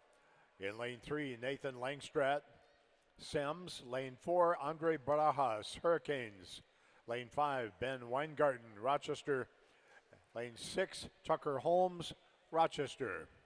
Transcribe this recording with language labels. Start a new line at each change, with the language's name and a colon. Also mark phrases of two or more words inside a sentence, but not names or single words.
English: In lane 3, Nathan Langstrat, Sems. Lane 4, Andre Barajas, Hurricanes. Lane 5, Ben Weingarten, Rochester. Lane 6, Tucker Holmes, Rochester.